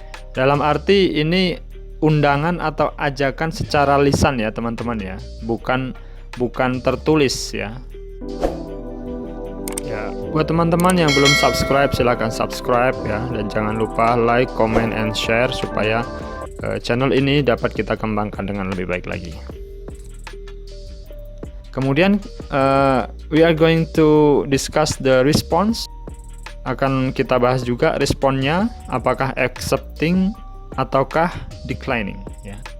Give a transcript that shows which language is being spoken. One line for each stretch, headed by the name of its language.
Indonesian: Dalam arti ini undangan atau ajakan secara lisan ya teman-teman ya, bukan tertulis ya. Ya, buat teman-teman yang belum subscribe, silahkan subscribe ya, dan jangan lupa
English: like, comment, and share
Indonesian: supaya channel ini dapat kita kembangkan dengan lebih baik lagi. Kemudian
English: we are going to discuss the response.
Indonesian: Akan kita bahas juga responnya, apakah accepting ataukah declining ya.